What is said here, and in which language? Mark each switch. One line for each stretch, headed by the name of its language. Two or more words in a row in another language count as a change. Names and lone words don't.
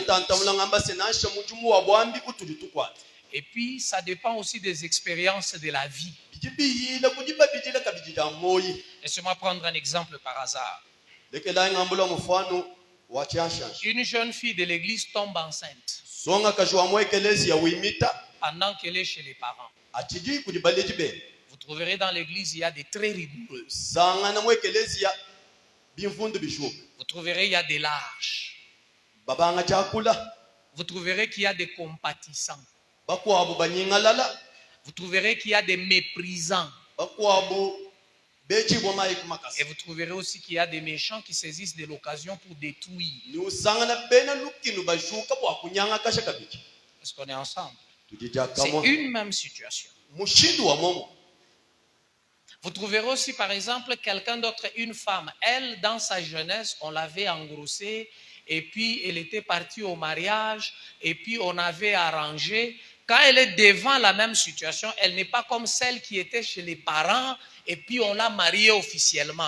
French: Et puis, ça dépend aussi des expériences de la vie. Laissez-moi prendre un exemple par hasard. Une jeune fille de l'église tombe enceinte.
Luba-Lulua: songa kajwa mu ekelezia wimita
French: pendant qu'elle est chez les parents.
Luba-Lulua: atidi kuli baleji be
French: Vous trouverez dans l'église, il y a des très rigoureux.
Luba-Lulua: sanga na mu ekelezia bimfundu bishuka
French: Vous trouverez, il y a des lâches.
Luba-Lulua: babanga chakula
French: Vous trouverez qu'il y a des compatissants.
Luba-Lulua: bakwabu banyingalala
French: Vous trouverez qu'il y a des méprisants.
Luba-Lulua: bakwabu bechi boma
French: Et
Luba-Lulua: ikumakasi
French: vous trouverez aussi qu'il y a des méchants qui saisissent de l'occasion pour détruire.
Luba-Lulua: ni usanga na bena lukinu bashuka bwa kunyanga kasha kabiki
French: Est-ce qu'on est ensemble?
Luba-Lulua: tujija
French: C'est
Luba-Lulua: kama
French: une même situation.
Luba-Lulua: mushindu wa momo.
French: Vous trouverez aussi, par exemple, quelqu'un d'autre, une femme. Elle, dans sa jeunesse, on l'avait engrossée et puis elle était partie au mariage et puis on avait arrangé. Quand elle est devant la même situation, elle n'est pas comme celle qui était chez les parents et puis on l'a mariée officiellement.